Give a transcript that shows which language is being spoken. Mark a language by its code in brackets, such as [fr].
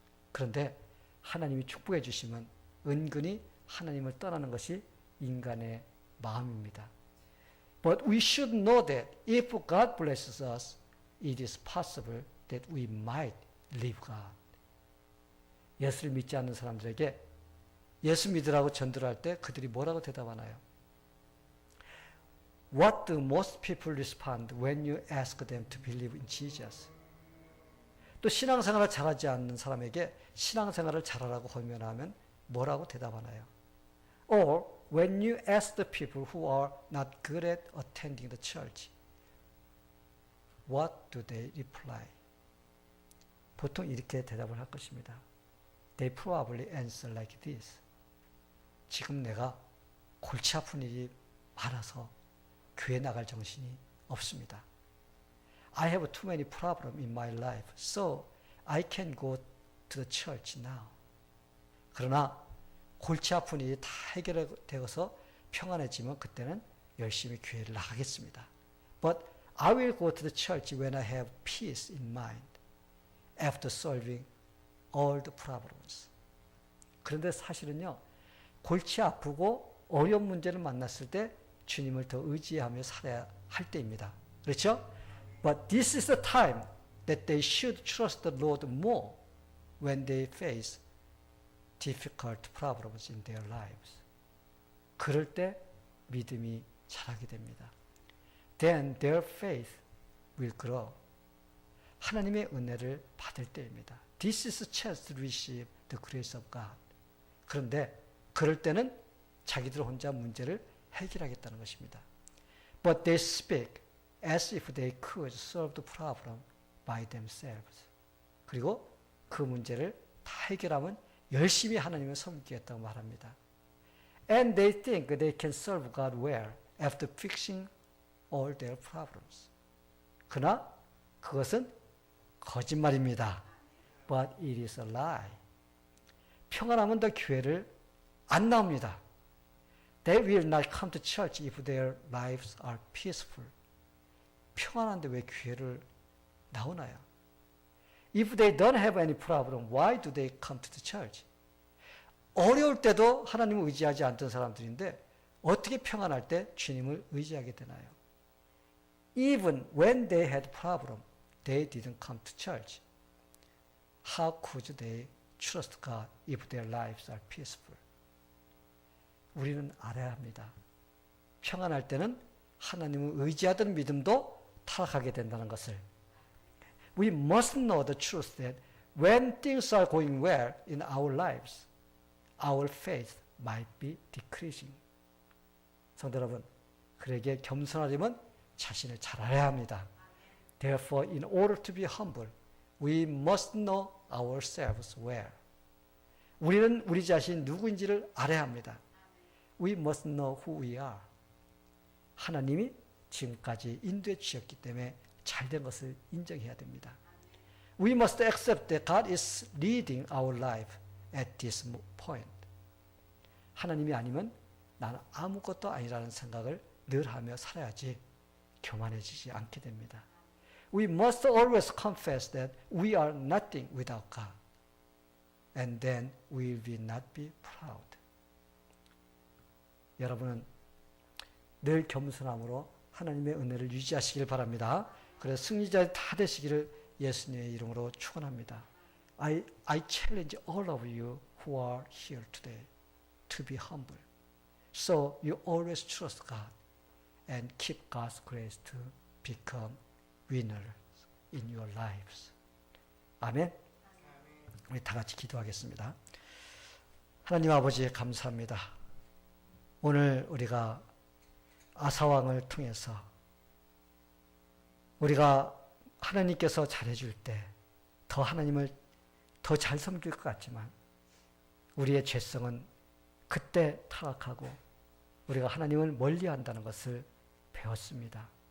[ko] 그런데 하나님이 축복해 주시면 은근히 하나님을 떠나는 것이 인간의 마음입니다. [en] But we should know that if God blesses us, it is possible that we might leave God. [ko] 예수를 믿지 않는 사람들에게 예수 믿으라고 전도를 할 때 그들이 뭐라고 대답하나요? [en] What do most people respond when you ask them to believe in Jesus? [ko] 또 신앙생활을 잘하지 않는 사람에게 신앙생활을 잘하라고 권면하면 뭐라고 대답하나요? [en] Or when you ask the people who are not good at attending the church, what do they reply? [ko] 보통 이렇게 대답을 할 것입니다. [en] They probably answer like this. [ko] 지금 내가 골치 아픈 일이 많아서 교회 나갈 정신이 없습니다. [en] I have too many problems in my life, so I can go to the church now. [ko] 그러나 골치 아픈 일이 다 해결되어서 평안해지면 그때는 열심히 교회를 나가겠습니다. [en] But I will go to the church when I have peace in mind after solving all the problems. [ko] 그런데 사실은요, 골치 아프고 어려운 문제를 만났을 때 주님을 더 의지하며 살아야 할 때입니다. 그렇죠? [en] But this is the time that they should trust the Lord more when they face difficult problems in their lives. [ko] 그럴 때 믿음이 자라게 됩니다. [en] Then their faith will grow. [ko] 하나님의 은혜를 받을 때입니다. [en] This is a chance to receive the grace of God. [ko] 그런데 그럴 때는 자기들 혼자 문제를 해결하겠다는 것입니다. [en] But they speak as if they could solve the problem by themselves. [ko] 그리고 그 문제를 다 해결하면 열심히 하나님을 섬기겠다고 말합니다. [en] And they think they can serve God well after fixing all their problems. [ko] 그러나 그것은 거짓말입니다. [en] But it is a lie. [ko] 평안하면 더 교회를 안 나옵니다. [en] They will not come to church if their lives are peaceful. [ko] 평안한데 왜 교회를 나오나요? [en] If they don't have any problem, why do they come to the church? [ko] 어려울 때도 하나님을 의지하지 않던 사람들인데 어떻게 평안할 때 주님을 의지하게 되나요? [en] Even when they had problem, they didn't come to church. How could they trust God if their lives are peaceful? [ko] 우리는 알아야 합니다. 평안할 때는 하나님을 의지하던 믿음도 타락하게 된다는 것을. [en] We must know the truth that when things are going well in our lives, our faith might be decreasing. [ko] 성도 여러분, 그에게 겸손하려면 자신을 잘 알아야 합니다. [en] Therefore, in order to be humble, we must know ourselves well. [ko] 우리는 우리 자신 누구인지를 알아야 합니다. [en] We must know who we are. [ko] 하나님이 지금까지 인도해 주셨기 때문에 잘된 것을 인정해야 됩니다. [en] We must accept that God is leading our life at this point. [ko] 하나님이 아니면 나는 아무것도 아니라는 생각을 늘 하며 살아야지 교만해지지 않게 됩니다. [en] We must always confess that we are nothing without God. And then we will not be proud. [ko] 여러분은 늘 겸손함으로 하나님의 은혜를 유지하시길 바랍니다. 그래서 승리자 다 되시기를 예수님의 이름으로 축원합니다. [en] I challenge all of you who are here today to be humble. So you always trust God and keep God's grace to become winners in your lives. [ko] 아멘. 우리 다 같이 기도하겠습니다. 하나님 아버지 감사합니다. 오늘 우리가 아사왕을 통해서 우리가 하나님께서 잘해줄 때 더 하나님을 더 잘 섬길 것 같지만 우리의 죄성은 그때 타락하고 우리가 하나님을 멀리한다는 것을 배웠습니다.